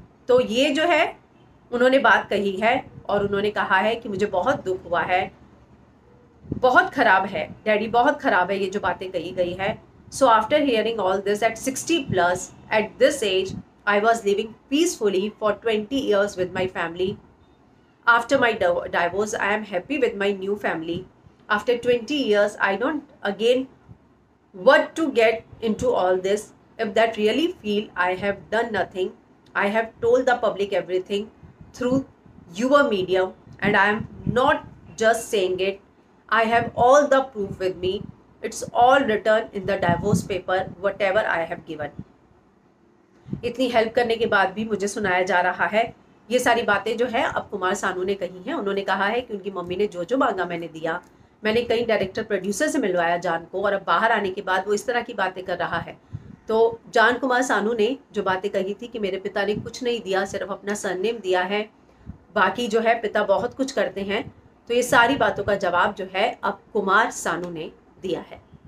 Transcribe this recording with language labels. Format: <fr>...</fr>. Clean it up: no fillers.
<hi>तो ये जो है उन्होंने बात कही है, और उन्होंने कहा है कि मुझे बहुत दुख हुआ है, बहुत खराब है डैडी, बहुत खराब है, ये जो बातें कही गई है।</hi> <en>So after hearing all this at 60+, at this age, I was living peacefully for 20 years with my family. After my divorce, I am happy with my new family. After 20 years, I don't again want to get into all this. If that really feel I have done nothing, I have told the public everything through your medium, and I am not just saying it. I have all the proof with me. It's all written in the divorce paper, whatever I have given.</en> <hi>इतनी help करने के बाद भी मुझे सुनाया जा रहा है। ये सारी बातें जो है अब कुमार सानू ने कही हैं। उन्होंने कहा है कि उनकी मम्मी ने जो जो मांगा मैंने दिया। मैंने कई डायरेक्टर प्रोड्यूसर से मिलवाया जान को, और अब बाहर आने के बाद वो इस तरह की बातें कर रहा है। तो जान कुमार सानू ने जो बातें कही थी कि मेरे पिता ने कुछ नहीं दिया, सिर्फ अपना सरनेम दिया है, बाकी जो है पिता बहुत कुछ करते हैं, तो ये सारी बातों का जवाब जो है अब कुमार सानू ने दिया है।</hi>